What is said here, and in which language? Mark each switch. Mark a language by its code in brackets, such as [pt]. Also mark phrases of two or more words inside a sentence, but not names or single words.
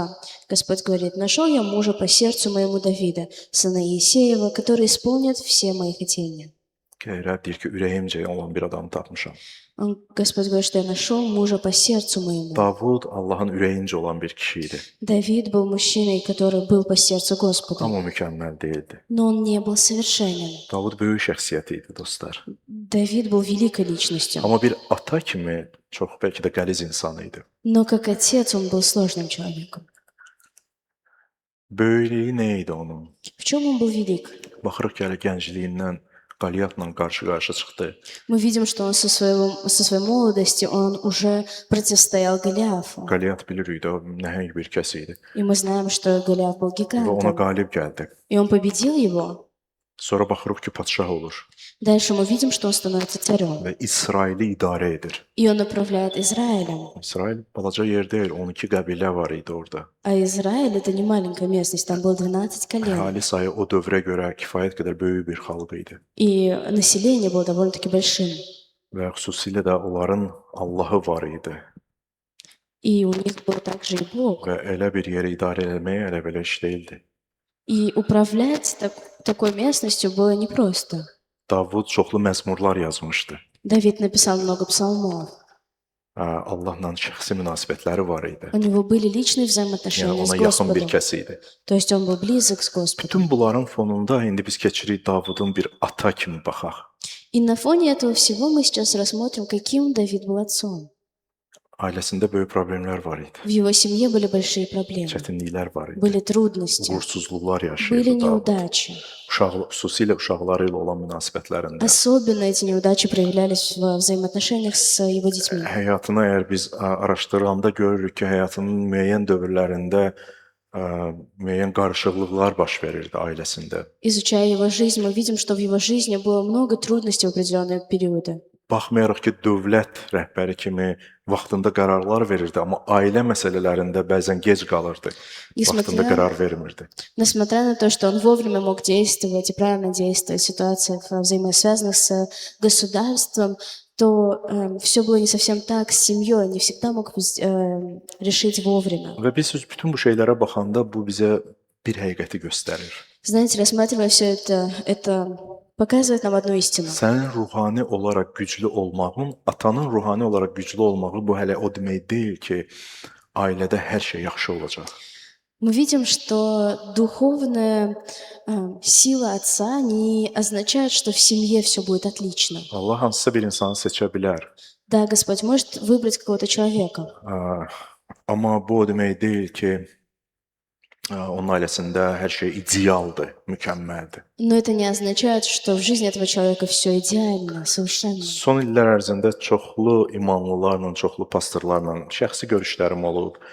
[ru] Господь говорит: «Нашел я мужа по сердцу моему Давида, сына Иисеева, который исполнит все мои хотения». [az] Rəbb deyir ki, ürəyimcə olan bir adamı tapmışam. [ru] Господь говорит, что я нашел мужа по сердцу моему. [az] Davud Allahın ürəyincə olan bir kişi idi. [ru] Давид был мужчиной, который был по сердцу Господа, [az] Amma o mükəmməl deyildi. [ru] но он не был совершенен. [az] Davud böyük şəxsiyyət idi, dostlar. [ru] Давид был великой личностью, [az] Amma bir ata kimi çox bəlkə də qəliz insan idi. [ru] но как отец он был сложным человеком. [az] Böyüklüyü nə idi onun? [ru] В чем он был велик? [az] Baxırıq gələ gəncliyindən Qaliyatla qarşı-qarşı çıxdı. [ru] Мы видим, что он со своей молодости он уже противостоял Голиафу. [az] Qaliyat bilirik də o nəhəng bir kəs idi. [ru] И мы знаем, что Голиаф был [az] Və ona [ru] гигантом. [az] qalib gəldi. [ru] И он победил его. [az] Sonra baxırıq ki, padşah olur [ru] Дальше мы видим, что он становится царем. [az] və İsraili idarə edir. [ru] И он управляет Израилем. [az] İsrail balaca yer deyil, 12 qəbilə var idi orada. [ru] А Израиль — это не маленькая местность, там было 12 колен. [az] Əhali sayı o dövrə görə kifayət qədər böyük bir xalq idi. [ru] И население было довольно-таки большим. [az] Və xüsusilə də onların Allahı var idi. [ru] И у них был также и Бог. [az] Və elə bir yeri idarə etmək elə belə iş deyildi. [ru] И управлять такой местностью было непросто. [az] Davud çoxlu məzmurlar yazmışdı. [ru] Давид написал много псалмов. [az] Allahla şəxsi münasibətləri var idi. [ru] У него были личные [az] Yəni [ru] взаимоотношения с [az] ona yaxın bir [ru] Господом. [az] kəs idi. [ru] То есть он был близок с Господом. [az] Bütün bunların fonunda indi biz keçirik Davudun bir ata kimi baxaq. [ru] И на фоне этого всего мы сейчас рассмотрим, каким Давид был отцом. [az] Ailəsində böyük problemlər var idi. [ru] В его семье были большие проблемы, [az] Çətinliklər var idi. [ru] были трудности, [az] Uğursuzluqlar [ru] были [az] yaşayırdı Davud. [ru] неудачи. [az] Xüsusilə uşaqları ilə olan münasibətlərində. [ru] Особенно эти неудачи проявлялись в взаимоотношениях с его детьми. [az] Həyatını əgər biz araşdıranda görürük ki, həyatının müəyyən dövrlərində müəyyən qarışıqlıqlar baş verirdi ailəsində. [ru] Изучая его жизнь, мы видим, что в его жизни было много трудностей в определенные периоды. [az] Baxmayaraq ki, dövlət rəhbəri kimi vaxtında qərarlar verirdi, amma ailə məsələlərində bəzən gec qalırdı. Vaxtında qərar vermirdi. [ru] Несмотря на то, что он вовремя мог действовать и правильно действовать в ситуациях, взаимосвязанных с государством, то все было не совсем так с семьей, не всегда мог решить вовремя. [az] Və biz bütün bu şeylərə baxanda bu bizə bir həqiqəti göstərir. [ru] Знаете, рассматривая все это показывает нам одну истину. [az] Sənin ruhani olaraq güclü olmağın, atanın ruhani olaraq güclü olmağı bu hələ o demək deyil ki, ailədə hər şey yaxşı olacaq. [ru] Мы видим, что духовная сила отца не означает, что в семье все будет отлично. [az] Allah hansısa bir insanı seçə bilər. [ru] Да, Господь может выбрать какого-то человека, [az] Amma bu o demək deyil ki, onun ailəsində hər şey idealdır, mükəmməldir. [ru] но это не означает, что в жизни этого человека все идеально, совершенно. [az] Son illər ərzində çoxlu imanlılarla, çoxlu pastorlarla şəxsi görüşlərim olub.